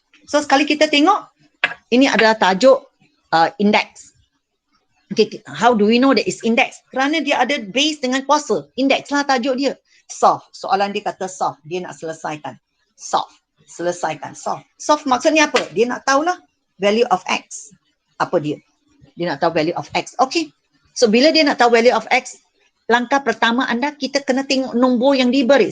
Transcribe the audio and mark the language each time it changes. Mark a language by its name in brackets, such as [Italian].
[Malay] So sekali kita tengok, ini adalah tajuk index. [English] Okay, how do we know that it's index? [Malay] Kerana dia ada base dengan kuasa. Index lah tajuk dia. Solve. Soalan dia kata solve. Dia nak selesaikan. Solve. Selesaikan. Solve. Solve maksudnya apa? Dia nak tahulah value of X. Apa dia? Dia nak tahu value of X. Okay. So bila dia nak tahu value of X, langkah pertama anda, kita kena tengok nombor yang diberi.